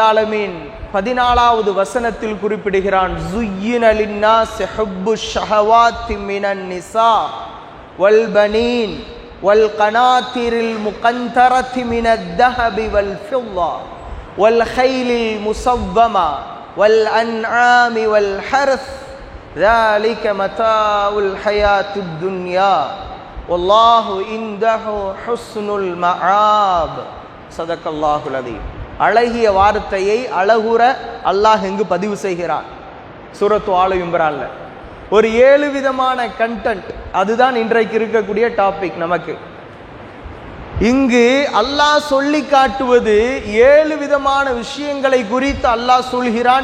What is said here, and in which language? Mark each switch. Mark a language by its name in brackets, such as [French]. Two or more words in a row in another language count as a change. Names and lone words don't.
[Arabic] ஆலமீன் [Tamil] 14வது வசனத்தில் குறிப்பிடுகிறான், [Arabic] زين للناس حب الشهوات من النساء والبنين والقناطير المقنطرة من الذهب والفضة والخيل المسومة والأنعام والحرث ذلك متاع الحياة الدنيا والله عنده حسن المآب صدق الله العظيم. [Tamil] அழகிய வார்த்தையை அழகுற அல்லாஹ் இங்கு பதிவு செய்கிறான். சூரத்து ஆலு இம்ரான்ல ஒரு 7 விதமான கண்டென்ட், அதுதான் இன்றைக்கு இருக்கக்கூடிய டாபிக். நமக்கு இங்கு அல்லாஹ் சொல்லி காட்டுவது 7 விதமான விஷயங்களை குறித்து அல்லாஹ் சொல்கிறான்.